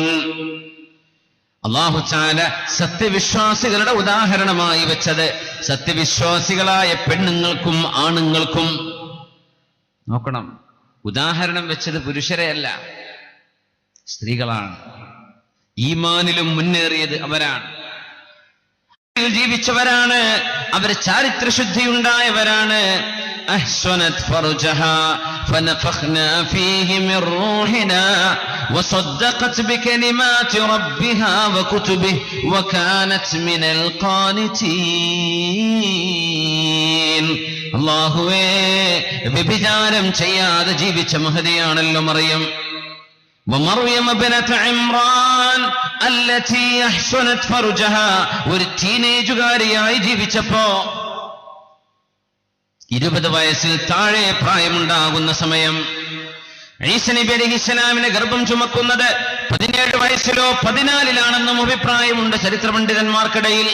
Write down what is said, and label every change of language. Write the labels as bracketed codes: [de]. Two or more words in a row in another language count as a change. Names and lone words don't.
[ml] അല്ലാഹു തആല സത്യവിശ്വാസികളുടെ ഉദാഹരണമായി വെച്ചത് സത്യവിശ്വാസികളായ പെണ്ണുങ്ങൾക്കും ആണുങ്ങൾക്കും. നോക്കണം, ഉദാഹരണം വെച്ചത് പുരുഷരെയല്ല, സ്ത്രീകളാണ്. ഈമാനിലും മുന്നേറിയത് അവരാണ്, ജീവിച്ചവരാണ്, അവർ ചാരിത്രശുദ്ധിയുണ്ടായവരാണ്. [ar] أحسنت فرجها فنفخنا فيه من روحنا وصدقت بكلمات ربها وكتبه وكانت من القانتين. [ml] അല്ലാഹുവേ, വ്യഭിചാരം ചെയ്യാതെ ജീവിച്ച മഹദിയാണല്ലോ മറിയം. [ar] ومريم ابنة عمران التي أحسنت فرجها. [ml] ഒരു ടീനേജുകാരിയായി ജീവിച്ചപ്പോ 20 വയസ്സിൽ താഴെ പ്രായമുണ്ടാകുന്ന സമയം ഈസ നബി അലൈഹിസ്സലാമിനെ ഗർഭം ചുമക്കുന്നത് 17 വയസ്സിലോ 14-ലാണെന്നും അഭിപ്രായമുണ്ട് ചരിത്ര പണ്ഡിതന്മാർക്കിടയിൽ.